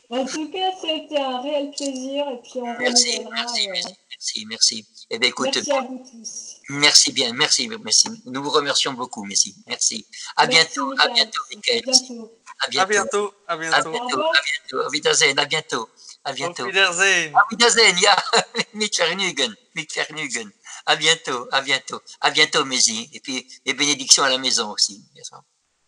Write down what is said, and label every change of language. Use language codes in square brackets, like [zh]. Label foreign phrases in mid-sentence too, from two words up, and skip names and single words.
[fr] En tout cas, c'était un réel plaisir et puis on Merci, renouvellera. merci, merci. Eh bien, écoute, Merci à vous tous. merci bien, merci. Nous vous remercions beaucoup, merci. Merci. Merci, À Michael. bientôt, À Michael. bientôt. À À bientôt. bientôt, à À bientôt. Au bientôt, revoir. à bientôt. [de] Auf Wiedersehen, [fr] à bientôt. À [de] Auf [fr] bientôt. [de] Wiedersehen. Auf Wiedersehen, ja. Mit Vergnügen. Mit Vergnügen. [fr] À bientôt, Mézi. Et puis, les bénédictions à la maison aussi, bien sûr.